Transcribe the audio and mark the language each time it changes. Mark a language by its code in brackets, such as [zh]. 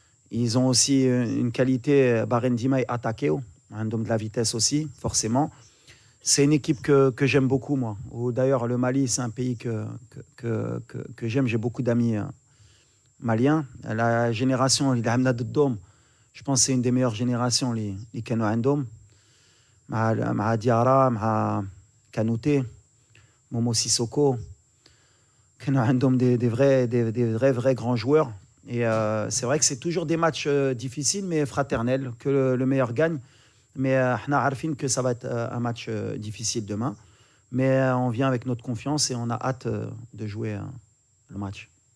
[fr] Ils ont aussi une qualité Barendima et attaquer, de la vitesse aussi, forcément. C'est une équipe que j'aime beaucoup, moi. D'ailleurs, le Mali, c'est un pays que j'aime. J'ai beaucoup d'amis maliens. La génération, je pense que c'est une des meilleures générations, les Kano Andom. [ar] مع ديارا مع كانوتي مومو سيسوكو كانوا عندهم [fr] des vrais grands joueurs. Et c'est vrai que c'est toujours des matchs difficiles mais fraternels, que le meilleur gagne. Mais [ar] احنا عارفين [fr] que ça va être un match difficile demain. Mais on vient avec notre confiance et on a hâte de jouer le match.